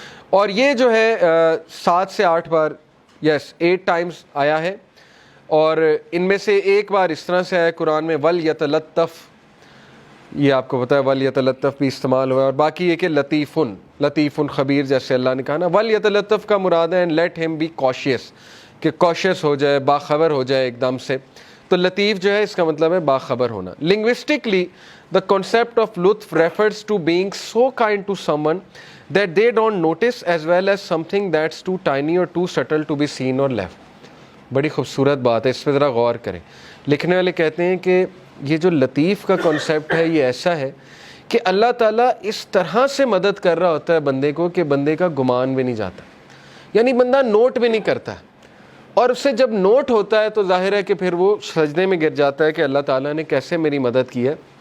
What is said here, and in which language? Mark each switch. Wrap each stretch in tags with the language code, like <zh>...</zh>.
<ur>اور یہ جو ہے 7 سے 8 بار, 8 ٹائمز آیا ہے, اور ان میں سے ایک بار اس طرح سے آیا قرآن میں وَلْيَتَلَطَّفْ, یہ آپ کو پتہ ہے وَلْيَتَلَطَّفْ بھی استعمال ہوا ہے. اور باقی یہ کہ لطیفٌ خبیر, جیسے اللہ نے کہا نا وَلْيَتَلَطَّفْ کا مراد ہے</ur> <en>and let him be cautious,</en> <ur>کہ cautious ہو جائے, باخبر ہو جائے ایک دم سے. تو لطیف جو ہے اس کا مطلب ہے باخبر ہونا.</ur> <en>Linguistically the concept of لطف refers to being so kind to someone that they don't notice as well as something that's too tiny or too subtle to be seen or left.</en> <ur>بڑی خوبصورت بات ہے, اس پہ ذرا غور کریں. لکھنے والے کہتے ہیں کہ یہ جو لطیف کا کانسیپٹ ہے یہ ایسا ہے کہ اللہ تعالیٰ اس طرح سے مدد کر رہا ہوتا ہے بندے کو کہ بندے کا گمان بھی نہیں جاتا, یعنی بندہ نوٹ بھی نہیں کرتا, اور اس سے جب نوٹ ہوتا ہے تو ظاہر ہے کہ پھر وہ سجدے میں گر جاتا ہے کہ اللہ تعالیٰ نے کیسے میری مدد کی ہے.</ur>